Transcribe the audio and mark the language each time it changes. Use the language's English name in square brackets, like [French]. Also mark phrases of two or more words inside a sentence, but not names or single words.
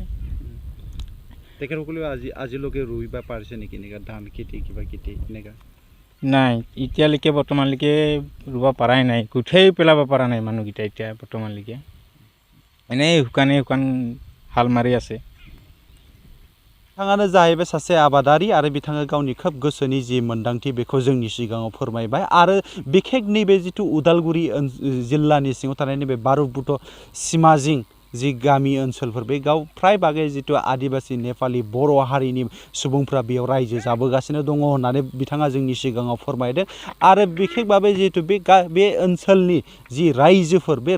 [Assamese] তেখেতসকলেও আজিলৈকে ৰুই বা পাৰিছে নেকি এনেকুৱা ধান খেতি কিবা খেতি এনেকুৱা নাই এতিয়ালৈকে বৰ্তমানলৈকে ৰুব পৰাই নাই কঠিয়াই পেলাব পৰা নাই মানুহকেইটা এতিয়া বৰ্তমানলৈকে এনেই শুকান হাল মাৰি আছে [Bodo] बिथाङानो जाहैबाय सासे आबादारि आरो बिथाङा गावनि खोब गोसोनि जि मोन्दांथि बेखौ जोंनि सिगाङाव फोरमायबाय आरो बिखेक नैबे जिथु उदालगुरि जिल्लानि सिङाव थानाय नैबे बारुबुथ सिमाजिं जि गामि ओनसोलफोर बे गाव फ्राय बागै जिथु आदिबासि नेपालि बर' हारिनि सुबुंफ्रा बेयाव रायजो जाबोगासिनो दङ होननानै बिथाङा जोंनि सिगाङाव फोरमायदों आरो बिखेकभाबै जिथु बे ओनसोलनि जि रायजोफोर बे